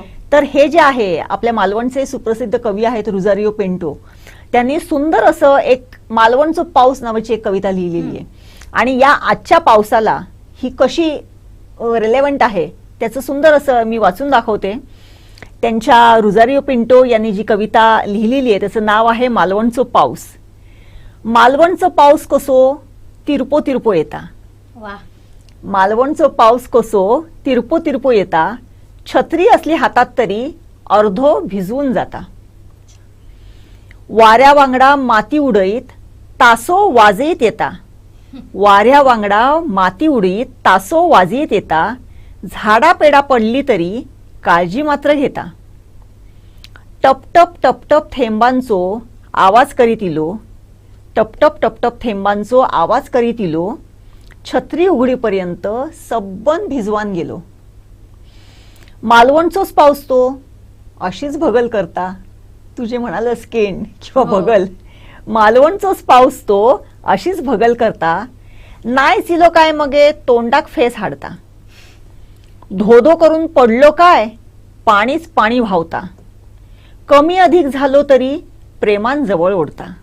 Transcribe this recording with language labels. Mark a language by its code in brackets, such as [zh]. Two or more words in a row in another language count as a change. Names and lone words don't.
[mr] तर हे जे आहे आपल्या मालवणचे सुप्रसिद्ध कवी आहेत रुजारियो पिंटो, त्यांनी सुंदर असं एक मालवणचं पाऊस नावाची एक कविता लिहिलेली आहे. आणि या आजच्या पावसाला ही कशी रिलेव्हंट आहे त्याचं सुंदर असं मी वाचून दाखवते. त्यांच्या रुजारियो पिंटो यांनी जी कविता लिहिलेली आहे त्याचं नाव आहे मालवणचं पाऊस. [kok] मालवणचं पाऊस कसो तिरपो तिरपो येता, [mr] वा. [kok] मालवणचं पाऊस कसो तिरपो तिरपो येता, छत्री असली हातात तरी अर्धो भिजवून जाता. वाऱ्या वांगडा माती उडईत तासो वाजयत येता, वाऱ्या वांगडा माती उडीत तासो वाजयत येता, झाडा पेडा पडली तरी काळजी मात्र घेता. टपटप टपटप थेंबांचो आवाज करीत इलो, टपटप टपटप थेंबांचो आवाज करीत इलो, छत्री उघडीपर्यंत सबन भिजवान गेलो. मालवणचोच पाऊस तो अशीच भगल करता, तुझे म्हणालस केंड किंवा [mr] हो. [kok] भगल, मालवणचोच पाऊस तो अशीच भगल करता, नाही सिलो काय मगे तोंडाक फेस हाडता. धोधो करून पडलो काय पाणीच पाणी व्हावता, कमी अधिक झालो तरी प्रेमान जवळ ओढता.